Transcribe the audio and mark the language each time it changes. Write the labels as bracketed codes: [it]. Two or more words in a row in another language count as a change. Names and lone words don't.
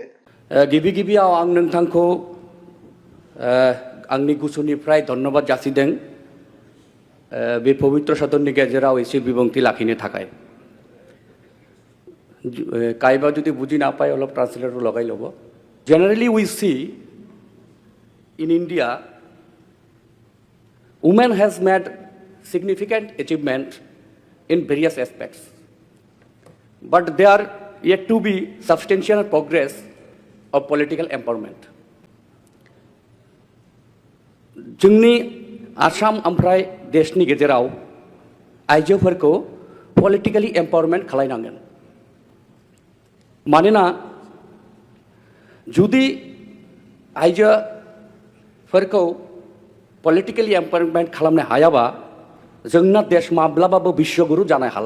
[brx] गिबि गिबियाव आं नोंथांखौ आंनि गोसोनिफ्राय धन्यबाद जासिदों बे पवित्र सदननि गेजेराव एसे बिबुंथि लाखिनो थाखाय। कायबा जुदि [bho] बुझी ना पाए अलप ट्रांसलेटर लगाई लब। [en] Generally we see in India women has made significant achievement in various aspects, but there are yet to be substantial progress of political empowerment. [brx] जोंनि आसाम ओमफ्राय देशनि गेजेराव आइजोफोरखौ [en] politically empowerment [brx] खालायनांगोन। मानोना जुदि आइजोफोरखौ [en] politically empowerment [brx] खालामनो हायाबा जोंना देश माब्लाबाबो बिश्वगुरु जानो हाला।